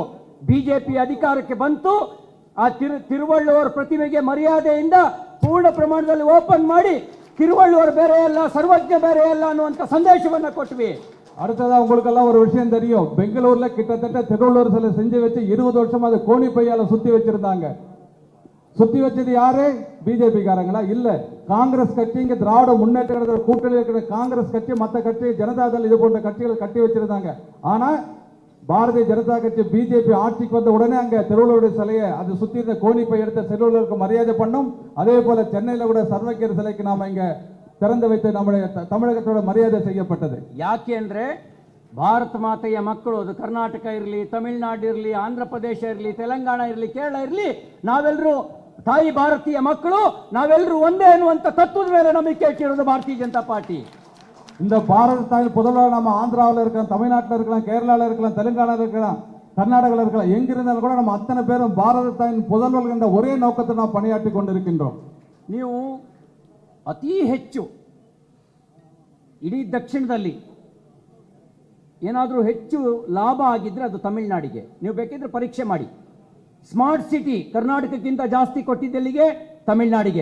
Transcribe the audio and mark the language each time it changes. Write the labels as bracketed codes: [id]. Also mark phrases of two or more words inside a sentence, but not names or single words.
[kn] ಬಿಜೆಪಿ ಅಧಿಕಾರಕ್ಕೆ ಬಂತು, ಆ ತಿರುವಳ್ಳುವರ ಪ್ರತಿಮೆಗೆ ಮರ್ಯಾದೆಯಿಂದ ಪೂರ್ಣ ಪ್ರಮಾಣದಲ್ಲಿ ಓಪನ್ ಮಾಡಿ ತಿರುವಳ್ಳುವರ್ ಬೇರೆ ಅಲ್ಲ, ಸರ್ವಜ್ಞ ಬೇರೆ ಅಲ್ಲ ಅನ್ನುವಂಥ ಸಂದೇಶವನ್ನು ಕೊಟ್ವಿ. [ta] அடுத்ததா உங்களுக்கெல்லாம் ஒரு விஷயம் தெரியும், பெங்களூர்ல கிட்டத்தட்ட திருவள்ளுவர் சிலை செஞ்சு வச்சு 20 வருஷம் அது கோணி பையால சுத்தி வச்சிருந்தாங்க. சுத்தி வச்சது யாரு? பிஜேபி காரங்களா? இல்ல, காங்கிரஸ் கட்சி. இங்க திராவிட முன்னேற்ற கழக கூட்டணியில் இருக்கிற காங்கிரஸ் கட்சி, மற்ற கட்சி, ஜனதாதள், இது போன்ற கட்சிகள் கட்டி வச்சிருந்தாங்க. ஆனா பாரதிய ஜனதா கட்சி பிஜேபி ஆட்சிக்கு வந்த உடனே அங்க திருவள்ளுவர் சிலையை அது சுத்தி இருந்த கோணி பை எடுத்த திருவள்ளுவருக்கு மரியாதை பண்ணும். அதே போல சென்னையில கூட சர்வக்கியர் சிலைக்கு நாம இங்க திறந்து வைத்து நம்முடைய தமிழகத்தோட ಮರ್ಯಾದೆ செய்யப்பட்டது. [kn] ಯಾಕೆ ಅಂದ್ರೆ ಭಾರತ ಮಾತೆಯ ಮಕ್ಕಳು, ಅದು ಕರ್ನಾಟಕ ಇರಲಿ, ತಮಿಳುನಾಡು ಇರಲಿ, ಆಂಧ್ರ ಪ್ರದೇಶ ಇರಲಿ, ತೆಲಂಗಾಣ ಇರಲಿ, ಕೇರಳ ಇರಲಿ, ನಾವೆಲ್ಲರೂ ತಾಯಿ ಭಾರತೀಯ ಮಕ್ಕಳು, ನಾವೆಲ್ಲರೂ ಒಂದೇ ಅನ್ನುವಂಥ ತತ್ವದ ಮೇಲೆ ನಂಬಿಕೆ ಇಟ್ಟಿರೋದು ಭಾರತೀಯ ಜನತಾ ಪಾರ್ಟಿ. [ta] இந்த பாரத தாயின் புதல்வர் நம்ம ஆந்திராவில் இருக்கலாம், தமிழ்நாட்டில் இருக்கலாம், கேரளாவில் இருக்கலாம், தெலுங்கானாவில் இருக்கலாம், கர்நாடகாவில் இருக்கலாம், எங்கிருந்தாலும் கூட நம்ம அத்தனை பேரும் பாரத தாயின் புதல்வர்கள் என்ற ஒரே நோக்கத்தை நாம் பணியாற்றி கொண்டிருக்கின்றோம். [kn] ನೀವು ಅತಿ ಹೆಚ್ಚು ಇಡೀ ದಕ್ಷಿಣದಲ್ಲಿ ಏನಾದರೂ ಹೆಚ್ಚು ಲಾಭ ಆಗಿದ್ರೆ ಅದು ತಮಿಳುನಾಡಿಗೆ. ನೀವು ಬೇಕಿದ್ರೆ ಪರೀಕ್ಷೆ ಮಾಡಿ. [en] smart city [kn] ಕರ್ನಾಟಕಕ್ಕಿಂತ ಜಾಸ್ತಿ ಕೊಟ್ಟಿದ್ದೆಲ್ಲಿಗೆ? ತಮಿಳುನಾಡಿಗೆ.